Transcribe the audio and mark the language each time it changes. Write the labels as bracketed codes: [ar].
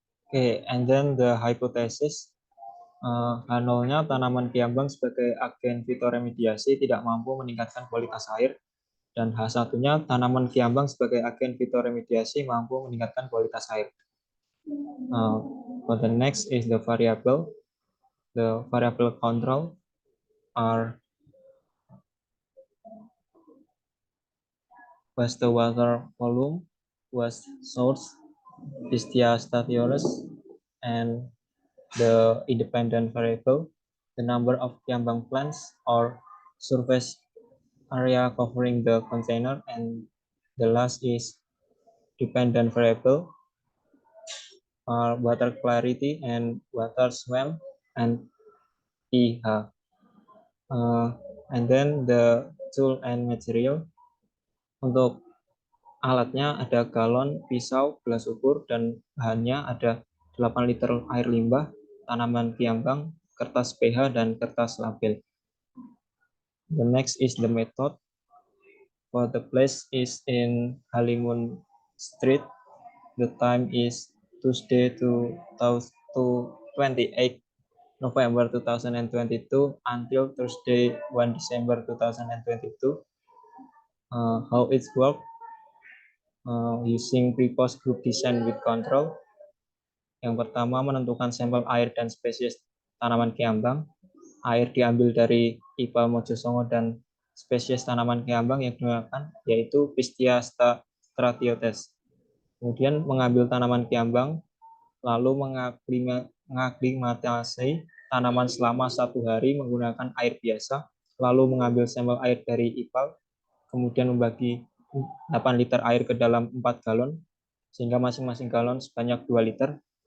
[en] Okay, and then the hypothesis, [id] H0-nya tanaman kiambang sebagai agen fitoremediasi tidak mampu meningkatkan kualitas air, dan H1-nya tanaman kiambang sebagai agen fitoremediasi mampu meningkatkan kualitas air. [en] For the next is the variable. The variable control are was the water volume, was source, Pistia statiolus, and the independent variable, the number of kiambang plants or surface area covering the container, and the last is dependent variable, water clarity and water swell and pH. And then the tool and material. [id] Untuk alatnya ada galon, pisau, gelas ukur, dan bahannya ada 8 liter air limbah, tanaman kiambang, kertas pH, dan kertas label. [en] The next is the method. For the place is in Halimun Street. The time is Tuesday to 28 November 2022 until Thursday 1 December 2022. How it works? Using pre-post group design with control. [id] Yang pertama, menentukan sampel air dan spesies tanaman kiambang. Air diambil dari IPA Mojosongo dan spesies tanaman kiambang yang digunakan yaitu Pistia stratiotes. Kemudian mengambil tanaman kiambang, lalu mengaklimatasi tanaman selama 1 hari menggunakan air biasa, lalu mengambil sampel air dari IPA, kemudian membagi 8 liter air ke dalam 4 galon, sehingga masing-masing galon sebanyak 2 liter.